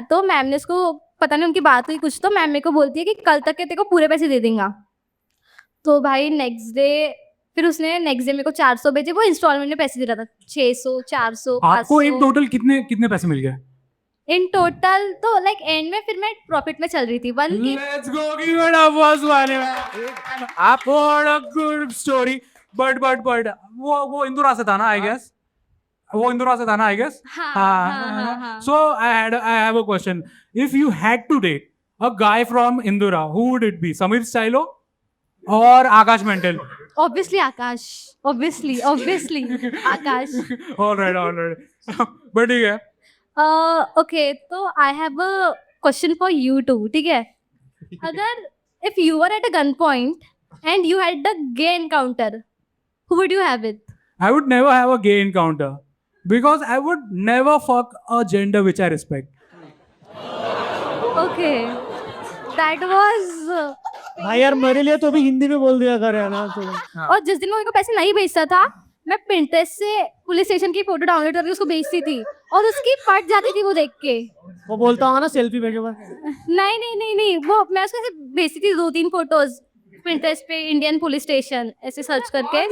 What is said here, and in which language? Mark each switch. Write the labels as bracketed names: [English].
[Hindi] तो मैम ने उसको पता नहीं, उनकी बात हुई कुछ, तो मैम मेरे को बोलती है कि कल तक के तेरे को पूरे पैसे दे देंगे। तो भाई नेक्स्ट डे फिर उसने नेक्स्ट डे मेरे को 400 भेजे, वो इंस्टॉलमेंट में पैसे दे रहा था, 600 400 आपको इन 500 टोटल कितने कितने पैसे मिल गए? In total. तो लाइक एंड में फिर मैं प्रॉफिट में चल रही थी 1K। [English] Let's go, give it up, boss वाले में। आप what a good story, but वो इंदौर से था ना, I guess। [Hindi] वो इंदौर से था ना, I guess। हाँ। [English] So I have a question. If you had to date a guy from Indora, who would it be? Samir Stylo or Akash Mental? [Hindi] Obviously Akash, obviously Akash. [English] All right. But ठीक है। Okay, तो I have a question for you too. ठीक है, अगर if you were at a gun point and you had a gay encounter, who would you have it? I would never have a gay encounter because I would never fuck a gender which I respect. Okay, that was. [Hindi] भाई यार मेरे लिए तो भी हिंदी में बोल दिया करे ना तो। और जिस दिन वो मेरे को पैसे नहीं भेजता था, मैं पिंटरेस्ट से पुलिस स्टेशन की फोटो डाउनलोड करके उसको भेजती थी और उसकी फट जाती थी वो देख के। वो बोलता होगा ना सेल्फी भेजो बस। नहीं, वो मैं उसको ऐसे भेजती थी 2-3 फोटोज पिंटरेस्ट पे, इंडियन पुलिस स्टेशन ऐसे सर्च करके।